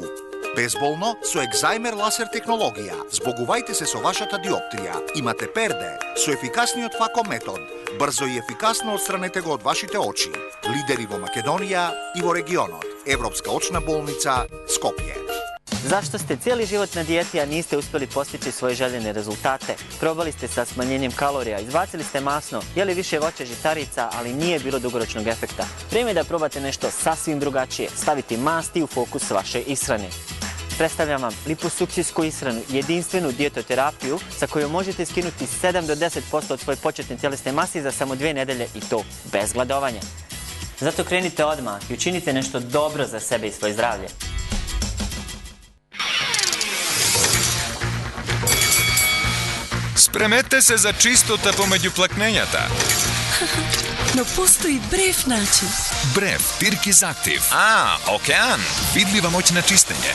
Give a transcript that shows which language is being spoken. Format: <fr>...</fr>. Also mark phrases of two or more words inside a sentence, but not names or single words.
<mk>Безболно со екзајмер ласер технологија. Збогувајте се со вашата диоптрија. Имате перде со ефикасниот фако метод. Брзо и ефикасно отстранете го од вашите очи. Лидери во Македонија и во регионот. Европска очна болница Скопје.</mk> <bs>Zašto ste cijeli život na dijeti, a niste uspjeli postići svoje željene rezultate? Probali ste sa smanjenjem kalorija, izbacili ste masno, jeli više voća žitarica, ali nije bilo dugoročnog efekta. Vrijeme je da probate nešto sasvim drugačije, staviti masti u fokus vaše ishrane. Predstavljam vam liposukcijsku ishranu, jedinstvenu dijetoterapiju sa kojom možete skinuti 7 do 10% od svoje početne tjelesne mase za samo 2 nedelje i to bez gladovanja. Zato krenite odmah i učinite nešto dobro za sebe i svoje zdravlje.</bs> <mk>Спремете се за чистота помеѓу плакнењата. Но постои брев начин. Брев, Тиркиз Актив. Океан. Видлива моќ на чистење.</mk>